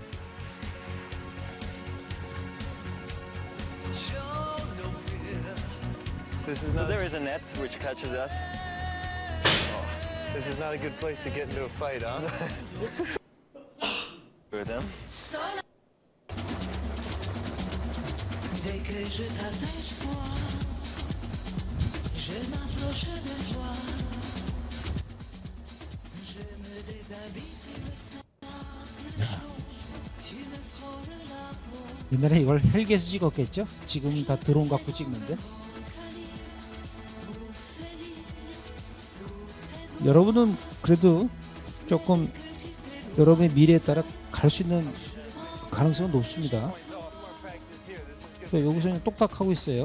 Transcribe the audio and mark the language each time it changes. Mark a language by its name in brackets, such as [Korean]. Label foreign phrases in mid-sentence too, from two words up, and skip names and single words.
[English] This is So not. there is a net which catches us. This is not a good place to get into a fight, huh? With them. [French] Dès que je t'aperçois, je m'approche de toi. Je me déshabille sur le sable chaud. Tu me frôles la peau. [Korean] 옛날에 이걸 헬기에서 찍었겠죠? 지금 다 드론 갖고 찍는데. 여러분은 그래도 조금 여러분의 미래에 따라 갈 수 있는 가능성은 높습니다. 여기서 그냥 똑딱하고 있어요.